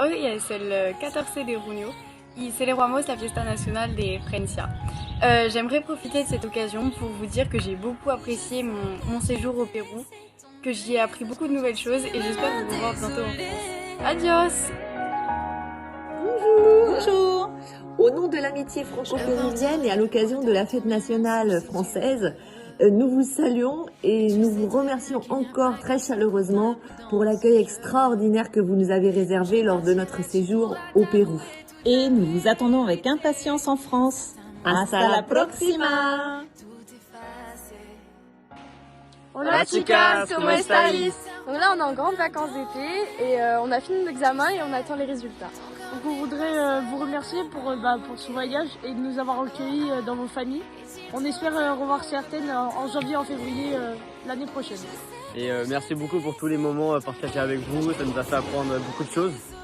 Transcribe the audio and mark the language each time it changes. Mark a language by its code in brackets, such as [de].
[es] Hoy es el 14 de junio y celebramos la fiesta nacional de Francia. [fr] J'aimerais profiter de cette occasion pour vous dire que j'ai beaucoup apprécié mon séjour au Pérou, que j'y ai appris beaucoup de nouvelles choses et j'espère vous revoir bientôt en France. [es] Adios! [fr] Bonjour. Au nom de l'amitié franco-péruvienne et à l'occasion de la fête nationale française, nous vous saluons et nous vous remercions encore très chaleureusement pour l'accueil extraordinaire que vous nous avez réservé lors de notre séjour au Pérou. Et nous vous attendons avec impatience en France. [es] Hasta la próxima! Hola chicas, ¿cómo estáis? [fr] Donc là on est en grandes vacances d'été et on a fini l'examen et on attend les résultats. Donc on voudrait vous remercier pour ce voyage et de nous avoir accueillis dans vos familles. On espère revoir certaines en janvier, en février l'année prochaine. Et merci beaucoup pour tous les moments partagés avec vous, ça nous a fait apprendre beaucoup de choses.